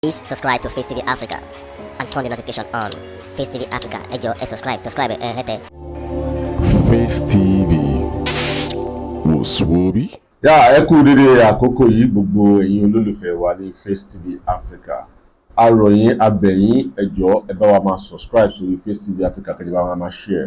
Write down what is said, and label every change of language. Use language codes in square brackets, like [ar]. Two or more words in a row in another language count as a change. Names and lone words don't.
[en] Please subscribe to Facetv Africa and turn the notification on. Facetv Africa, [yo] ẹ jọ̀ọ́ subscribe, hete. Face TV Muswobi. Ẹ kú dédé àkókò yìí gbogbo ẹ̀yin olólùfẹ́ wa ní Face TV Africa. A rọ̀ yín, a bẹ̀ yín, ẹ jọ̀ọ́ ẹ bá wa máa subscribe sórí Face TV Africa kẹ́ ẹ bá wa máa share.